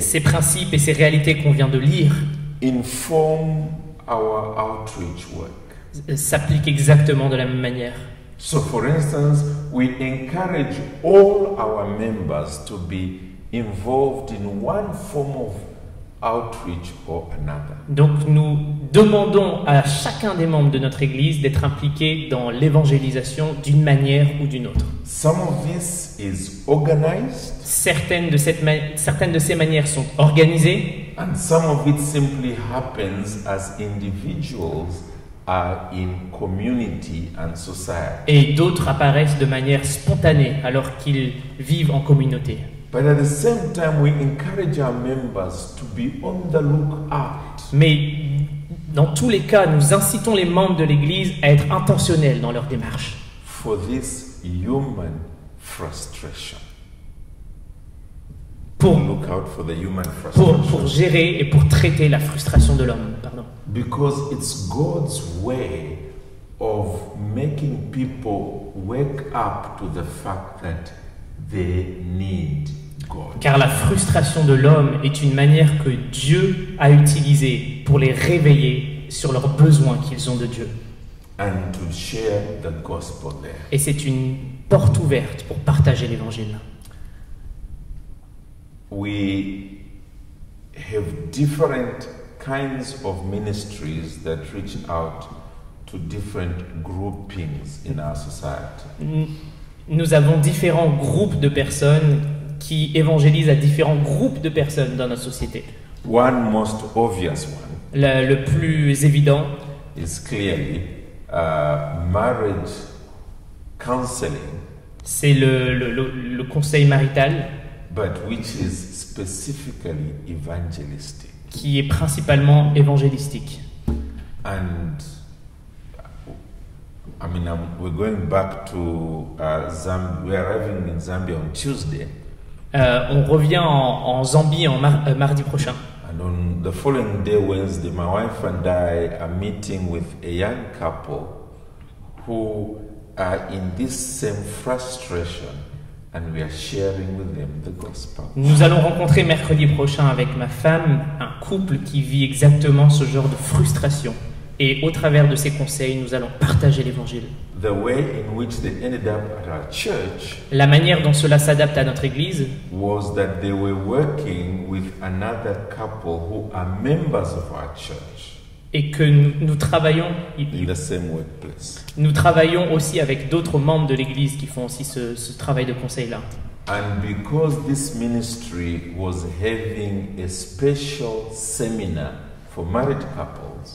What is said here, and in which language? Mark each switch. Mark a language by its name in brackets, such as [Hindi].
[French] ces principes et ces réalités qu'on vient de lire [English] inform our outreach work. [French] s'appliquent exactement de la même manière. [English] So, for instance, we encourage all our members to be involved in one form of outreach or another. [French] Donc nous demandons à chacun des membres de notre Église d'être impliqué dans l'évangélisation d'une manière ou d'une autre. [English] Some of this is organized, [French] Certaines de ces manières sont organisées, [English] and some of it simply happens as individuals are in community and society. [French] et d'autres apparaissent de manière spontanée alors qu'ils vivent en communauté. [English] But at the same time, we encourage our members to be on the lookout [French] Mais dans tous les cas, nous incitons les membres de l'Église à être intentionnels dans leur démarche [English] for this human frustration. [French] pour, [English] Look out for the human frustration. [French] pour gérer et pour traiter la frustration de l'homme. [English] Pardon. Because it's God's way of making people wake up to the fact that they need God. [French] Car la frustration de l'homme est une manière que Dieu a utilisée pour les réveiller sur leurs besoins qu'ils ont de Dieu. [English] And to share the gospel there. [French] Et c'est une porte ouverte pour partager l'Évangile. [English] We have different kinds of ministries that reach out to different groupings in our society. [French] Nous avons différents groupes de personnes qui évangélisent à différents groupes de personnes dans notre société. [English] One most obvious one [French] Le plus évident, [English] is clearly marriage counseling, [French] c'est le conseil marital [English] but which is specifically evangelistic. [French] qui est principalement évangélistique. [English] And I mean, we're going back to Zambia. We're arriving in Zambia on Tuesday, [French] On revient en Zambie mardi prochain. [English] and on the following day, Wednesday, my wife and I are meeting with a young couple who are in this same frustration, and we are sharing with them the gospel. [French] Nous allons rencontrer mercredi prochain avec ma femme un couple qui vit exactement ce genre de frustration. Et au travers de ces conseils, nous allons partager l'Évangile. [English] The way in which they ended up at our church [French] La manière dont cela s'adapte à notre Église, [English] was that they were working with another couple who are members of our church [French] et que nous travaillons [English] in the same workplace. [French] aussi avec d'autres membres de l'Église qui font aussi ce travail de conseil-là. [English] And because this ministry was having a special seminar for married couples,